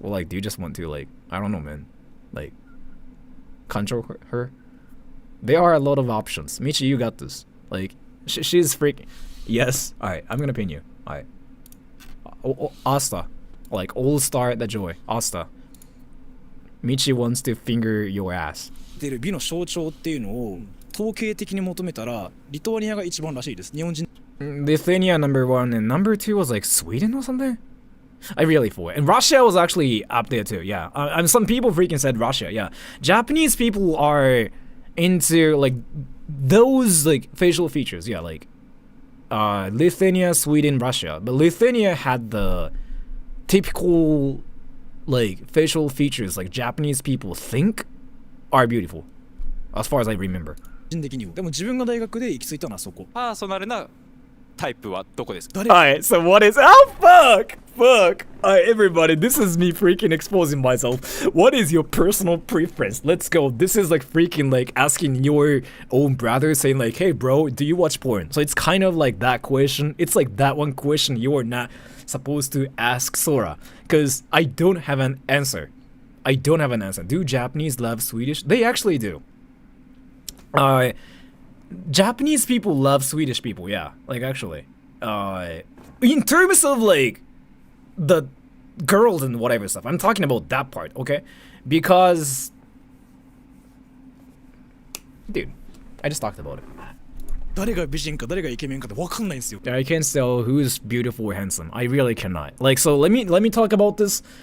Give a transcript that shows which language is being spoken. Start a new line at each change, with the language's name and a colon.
English: Or like, do you just want to like, I don't know, man, like control her? There are a lot of options. Michi, you got this. Like, she's freaking. Yes. All right, I'm gonna pin you. All right. Asta, like All Star the Joy, Asta. Michi wants to finger your ass.
Japanese: 出る美の象徴っていうのを統計的に求めたらリトアニアが一番らしいです。日本人
English: Lithuania number 1 and number 2 was like Sweden or something. I really forget. And Russia was actually up there too. Yeah. And some people freaking said Russia. Yeah. Japanese people are into like those like facial features. Yeah, like Lithuania, Sweden, Russia. But Lithuania had the typical like facial features like Japanese people think are beautiful, as far as I remember.
Japanese: 的にもでも自分が大学で行き着いたのはそこ。パーソナルなタイプはどこですか？
English: Alright, so what is... Oh, fuck! Alright, everybody, this is me freaking exposing myself. What is your personal preference? Let's go. This is like freaking like asking your own brother, saying like, hey bro, do you watch porn? So it's kind of like that question. It's like that one question you are not supposed to ask Sora. Because I don't have an answer. Do Japanese love Swedish? They actually do. Japanese people love Swedish people, yeah. Like actually. In terms of like the girls and whatever stuff, I'm talking about that part, okay? Because dude, I just talked about it.
Japanese: 誰が美人か誰がイケメンかって分かんないんですよ。
English: I can't tell who's beautiful or handsome. I really cannot. Like, so let me talk about this.